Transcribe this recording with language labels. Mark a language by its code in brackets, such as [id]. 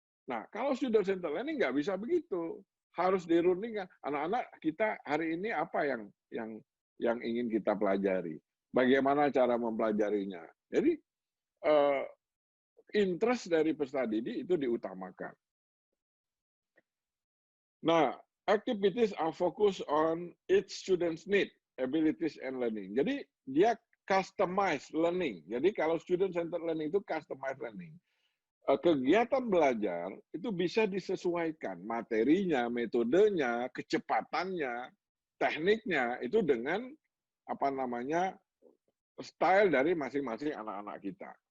[id] Nah, kalau student-centered learning nggak bisa begitu. Harus dirundingkan. Anak-anak kita hari ini apa yang ingin kita pelajari. Bagaimana cara mempelajarinya. Jadi, interest dari peserta didik itu diutamakan. [en] Nah, activities are focused on each student's need, abilities, and learning. [id] Jadi, dia customized learning. Jadi, kalau student-centered learning itu customized learning. Kegiatan belajar itu bisa disesuaikan materinya, metodenya, kecepatannya, tekniknya itu dengan apa namanya style dari masing-masing anak-anak kita.